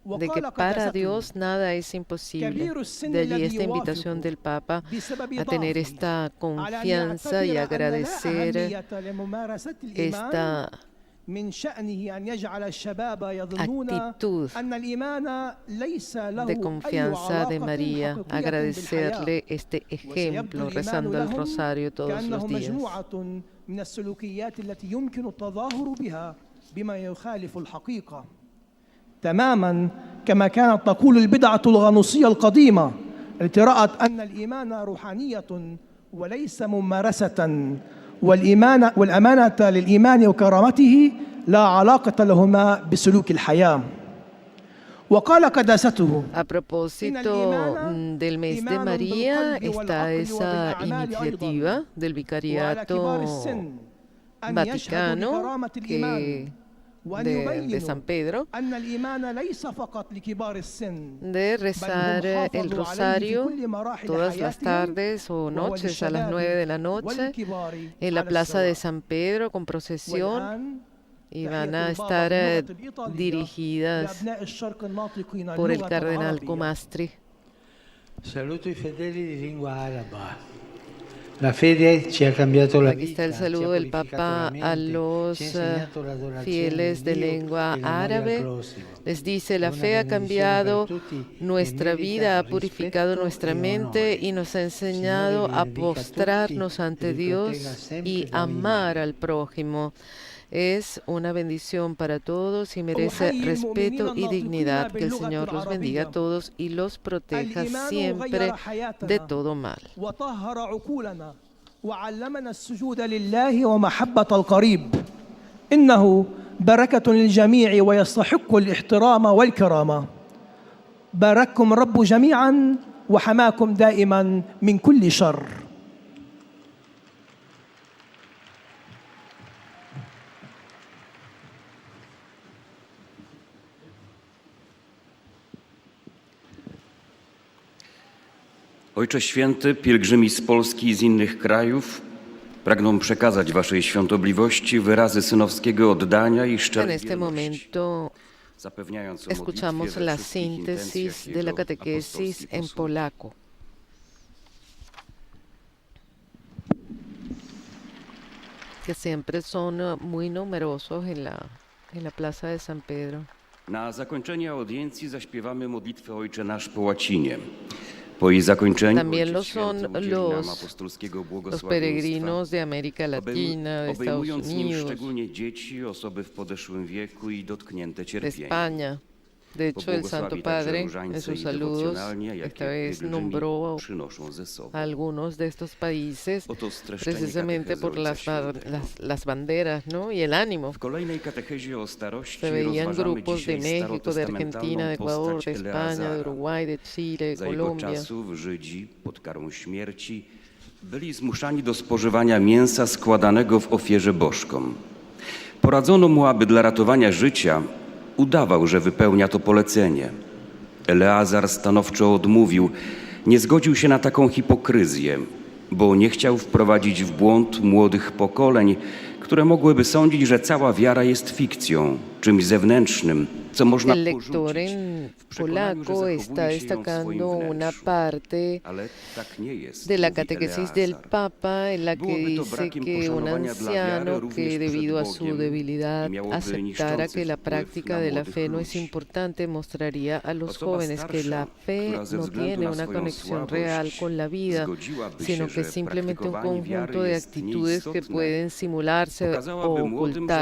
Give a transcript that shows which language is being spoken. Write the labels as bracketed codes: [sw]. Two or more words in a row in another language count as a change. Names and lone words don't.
[es] de que para Dios nada es imposible. De allí esta invitación del Papa a tener esta confianza y agradecer esta actitud de confianza de María, agradecerle este ejemplo rezando el rosario todos los días. [ar] تماما كما كانت تقول البدعة الغنوصية القديمة التي رأت أن الإيمان روحانية وليس ممارسة والأمانة للإيمان وكرامته لا علاقة لهما بسلوك الحياة. وقال قداسته [es] A propósito del mes de María está esa iniciativa del Vicariato Vaticano de San Pedro de rezar el rosario todas las tardes o noches a las 9 de la noche en la plaza de San Pedro con procesión, y van a estar dirigidas por el cardenal Comastri. [it] Saluto i fedeli di lingua araba. La fede ci ha cambiato la [es] Aquí está el [it] vita, [es] saludo [it] ci ha [es] del Papa [it] purificato la [es] a [it] mente, [es] los [it] ci ha insegnato l'adorazione [es] fieles de [it] di Dio [es] lengua [it] e l'amore al [es] árabe. [it] prossimo. [es] Les dice, la [it] Una [es] fe ha [it] benedizione [es] cambiado [it] per tutti e [es] nuestra [it] merita [es] vida, ha purificado [it] rispetto [es] nuestra [it] e [es] mente [it] onore. [es] y nos ha enseñado [it] Signore [es] a [it] benedica a [es] postrarnos [it] tutti [es] ante [it] e li [es] Dios [it] protegga sempre [es] y [it] da ogni [es] amar [it] male. [es] al prójimo. Es una bendición para todos y merece respeto y dignidad. Que el Señor los bendiga a todos y los proteja siempre de todo mal. [ar] وطهر عقولنا وعلمنا السجود لله ومحبة القريب إنه بركة للجميع ويستحق الاحترام والكرامة. بارككم الرب جميعا وحماكم دائما من كل شر. [pl] Ojcze Święty, pielgrzymi z Polski i z innych krajów pragną przekazać Waszej Świątobliwości wyrazy synowskiego oddania i [es] En [pl] szczerej [es] este [pl] wierności, [es] momento [pl] zapewniając o [es] escuchamos [pl] modlitwie we [es] la [pl] wszystkich [es] síntesis [pl] intencjach [es] de la [pl] jego [es] catequesis [pl] apostolskich [es] en [pl] usług. [es] polaco. Que siempre son muy numerosos en la plaza de San Pedro. [pl] Na zakończenie audiencji zaśpiewamy modlitwę Ojcze Nasz po łacinie. Po jej zakończeniu [es] También lo [pl] Ojciec Święty [es] son [pl] udzieli nam [es] los [pl] apostolskiego [es] Los peregrinos de América Latina, de Estados [pl] obejmując nim [es] Unidos, [pl] szczególnie dzieci, osoby w podeszłym wieku i dotknięte [es] de [pl] cierpieniem. [es] España. De hecho, el Santo Padre, en sus saludos, esta vez nombró [pl] przynoszą ze sobą. [es] a algunos de estos países [pl] Oto streszczenie [es] precisamente [pl] katechezy [es] por [pl] Ojca Świętego. [es] las banderas, ¿no? Y el ánimo. [pl] W kolejnej katechezie o starości [es] Se veían [pl] rozważamy [es] grupos de [pl] dzisiaj [es] México, de Argentina, de [pl] starotestamentalną [es] Ecuador, de [pl] postać [es] España, de [pl] Eleazara. [es] Uruguay, de Chile, [pl] Za [es] de [pl] jego [es] Colombia. [pl] czasów Żydzi pod karą śmierci byli zmuszani do spożywania mięsa składanego w ofierze bożkom. Poradzono mu, aby dla ratowania życia udawał, że wypełnia to polecenie. Eleazar stanowczo odmówił, nie zgodził się na taką hipokryzję, bo nie chciał wprowadzić w błąd młodych pokoleń, które mogłyby sądzić, że cała wiara jest fikcją, czymś zewnętrznym, co można [es] El lector [pl] porzucić [es] en [pl] w przekonaniu, że [es] polaco [pl] zachowuje [es] está [pl] się ją w swoim [es] destacando una [pl] wnętrzu. [es] parte [pl] Ale tak nie jest, [es] de la [pl] mówi [es] catequesis del [pl] Eleazar. [es] Papa, en la que [pl] Byłoby to [es] dice [pl] brakiem [es] que un [pl] poszanowania dla wiary [es] anciano [pl] również [es] que [pl] przed [es] debido a su [pl] Bogiem [es] debilidad [pl] i miałoby [es] aceptara [pl] niszczący [es] que la [pl] wpływ [es] práctica [pl] na [es] de la [pl] młodych [es] fe no es [pl] ludzi. [es] importante, mostraría a los [pl] Osoba [es] jóvenes que la [pl] starsza, [es] fe [pl] która ze [es] no [pl] względu [es] tiene [pl] na [es] una [pl] swoją [es] conexión [pl] słabość [es] real con la vida, [pl] zgodziłaby [es] sino [pl] się, [es] que [pl] że [es] simplemente un [pl] praktykowanie wiary [es] conjunto de [pl] jest [es] actitudes que [pl] nieistotne. [es] pueden simularse [pl] Pokazałaby [es] o [pl] młodym, że wiara